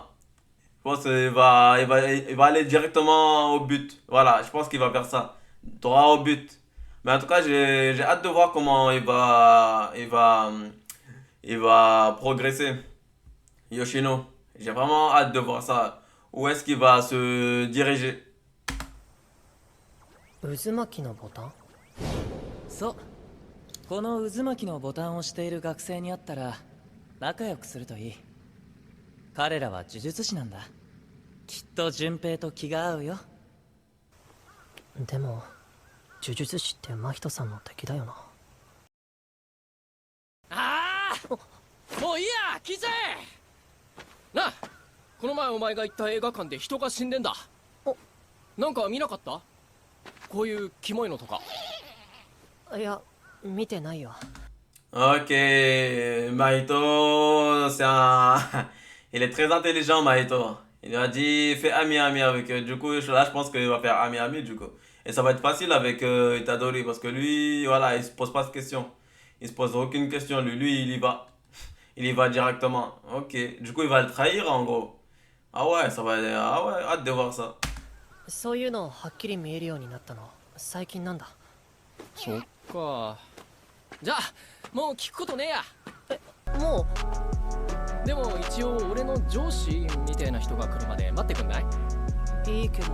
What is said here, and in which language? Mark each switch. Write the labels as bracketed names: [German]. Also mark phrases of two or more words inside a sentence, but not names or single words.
[French] Je pense qu'il va aller directement au but. Voilà, je pense qu'il va faire ça. Droit au but. Mais en tout cas, j'ai hâte de voir comment il va progresser. Yoshino. J'ai vraiment hâte de voir ça. Où est-ce qu'il va se diriger? [Japanese] 渦巻きのボタン？そう。この渦巻きのボタンを押している学生に会ったら仲良くするといい。彼らは呪術師なんだ。きっと順平と気が合うよ。でも呪術師って真人さんの敵だよな。ああ、もういいや、聞いちゃえ。なあ、この前お前が行った映画館で人が死んでんだ。なんか見なかった？こういうキモいのとか。いや、見てないよ。 [French] Ok, Mahito, il est très intelligent, Mahito. Il lui a dit, fais ami-ami avec eux. Du coup, là, je pense qu'il va faire ami-ami, du coup. Et ça va être facile avec Itadori, parce que lui, voilà, il se pose pas de questions. Il se pose aucune question, lui, il y va. Il y va directement. Ok, du coup, il va le trahir, en gros. Ah ouais, ah ouais, hâte de voir ça. [Japanese] そういうのはっきり見えるようになったの最近なんだ。そっか。じゃあもう聞くことねえや。もでも一応俺の上司みたいな人が来るまで待ってくんない？ういいけど。